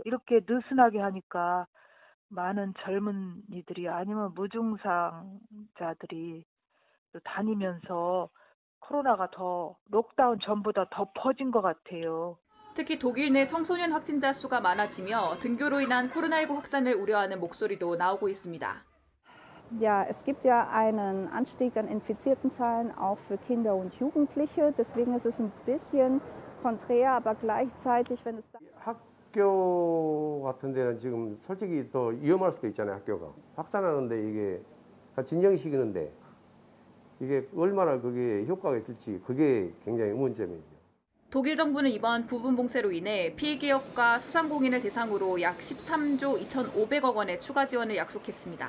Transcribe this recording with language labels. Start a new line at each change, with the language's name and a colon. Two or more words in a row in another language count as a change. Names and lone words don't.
Korean: 이렇게 느슨하게 하니까 많은 젊은이들이 아니면 무증상자들이 다니면서 코로나가 더 록다운 전보다 더 퍼진 것 같아요. 특히 독일 내 청소년 확진자 수가 많아지며 등교로 인한 코로나19 확산을 우려하는 목소리도 나오고 있습니다.
German: Ja, es gibt ja einen Anstieg an infizierten Zahlen auch für Kinder und Jugendliche. Deswegen ist es ein bisschen konträr, aber gleichzeitig, wenn es
Korean: 학교 같은 데는 지금 솔직히 또 위험할 수도 있잖아요, 학교가. 확산하는데 이게 진정시키는데 이게 얼마나 그게 효과가 있을지 그게 굉장히 의문점이죠. 독일 정부는 이번 부분 봉쇄로 인해 피해기업과 소상공인을 대상으로 약 13조 2,500억 원의 추가 지원을 약속했습니다.